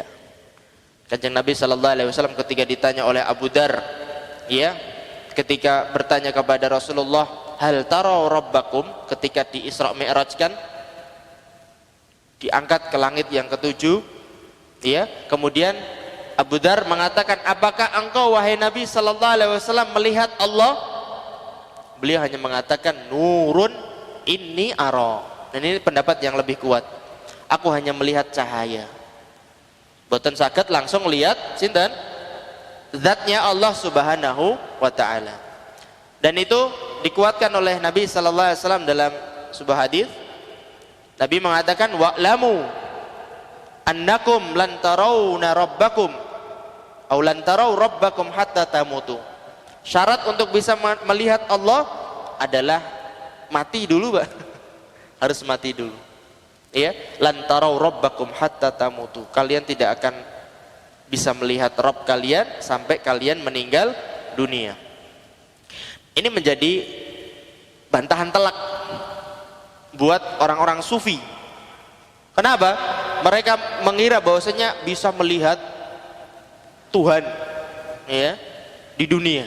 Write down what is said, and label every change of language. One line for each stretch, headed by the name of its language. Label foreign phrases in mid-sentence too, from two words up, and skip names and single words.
Indonesian: Kanjeng Nabi
Arabic: صلى الله عليه وسلم
Indonesian: ketika ditanya oleh Abu Dar, ya, ketika bertanya kepada Rasulullah,
Arabic: هل ترى ربكم,
Indonesian: ketika di Isra Mi'raj kan diangkat ke langit yang ke-7, ya, kemudian Abu Dar mengatakan, apakah engkau wahai Nabi
Arabic: صلى الله عليه وسلم
Indonesian: melihat Allah? Beliau hanya mengatakan,
Arabic: نور أنى أرى.
Indonesian: Dan ini pendapat yang lebih kuat, aku hanya melihat cahaya,
Javanese: boten saged
Indonesian: langsung lihat
Javanese: sinten zatnya Allah
Arabic: سبحانه وتعالى.
Indonesian: Dan itu dikuatkan oleh Nabi
Arabic: صلى الله عليه وسلم
Indonesian: dalam sebuah hadis. Nabi mengatakan,
Arabic: واعلموا أنكم لن تروا ربكم أو لن تروا ربكم حتى تموتوا.
Indonesian: Syarat untuk bisa melihat Allah adalah mati dulu, Pak. Harus mati dulu. Ya,
Arabic: لن تروا ربكم حتى تموتوا.
Indonesian: Kalian tidak akan bisa melihat Rabb kalian sampai kalian meninggal dunia. Ini menjadi bantahan telak buat orang-orang sufi. Kenapa? Mereka mengira bahwasanya bisa melihat Tuhan, ya, di dunia.